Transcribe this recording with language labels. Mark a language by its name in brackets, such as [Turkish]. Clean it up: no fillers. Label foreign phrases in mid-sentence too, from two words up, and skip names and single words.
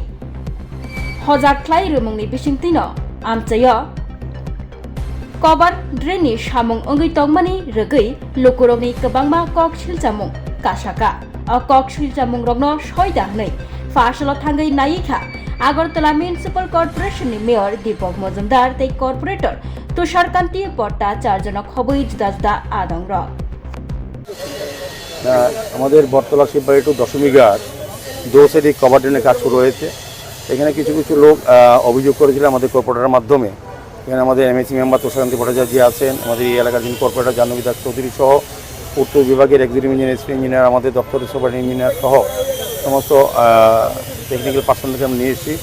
[Kok Borok] Hojak khlai rumungni bisingtino amchayo Kobadreni Shamung Ungi Tongmani Rugui Lukurogni Kabangma Kok Shiljamung Kasaka. A Kok Shiljamung Rogno Shoida Hnei Fashalo Thangai Naika Agartala Municipal Corporation ni Mayor Deepak Muzumdar tei Corporator Tushar Kanti Bhattacharya খবই juda juda adong rok. [Bangla] আমাদের বটতলা শিববাড়ি টু দশমী ঘাট দোসেরই কভারড্রেনের কাজ শুরু হয়েছে। এখানে কিছু লোক অভিযোগ করেছিল আমাদের কর্পোরেটরের মাধ্যমে। এখানে আমাদের [English] AMC member [Bangla] তুষারকান্তি ভট্টাচার্য আছেন, আমাদের এই এলাকার যিনি কর্পোরেটর জাহ্নবী দাস চৌধুরী সহ উত্তর বিভাগের [English] executive engineer [Bangla] আমাদের দপ্তরের [English] super engineer [Bangla] সহ সমস্ত [English] technical person [Bangla] আমরা নিয়ে এসেছি।